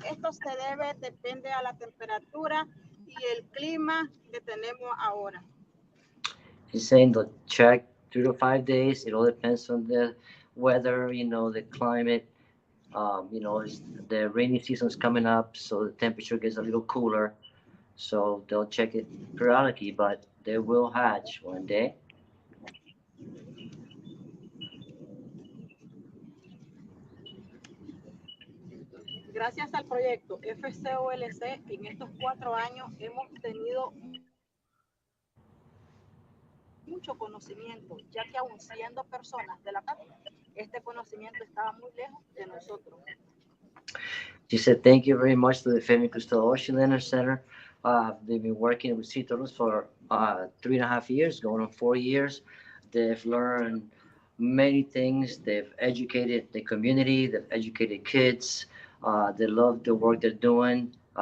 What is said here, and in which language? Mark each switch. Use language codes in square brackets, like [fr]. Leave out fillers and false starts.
[es] Esto depende a la temperatura y el clima que tenemos ahora. [en] She's saying they'll check 3 to 5 days. It all depends on the weather, the climate. The rainy season's coming up, so the temperature gets a little cooler. So they'll check it periodically, but they will hatch one day. [es] Gracias al proyecto FCOLC, en estos 4 años hemos tenido mucho conocimiento, ya que aún siendo personas de la paz, este conocimiento estaba muy lejos de nosotros. [en] She said, thank you very much to the Fabien Cousteau Ocean Center Center. They've been working with sea turtles for 3.5 years, going on 4 years. They've learned many things. They've educated the community. They've educated kids. They love the work they're doing.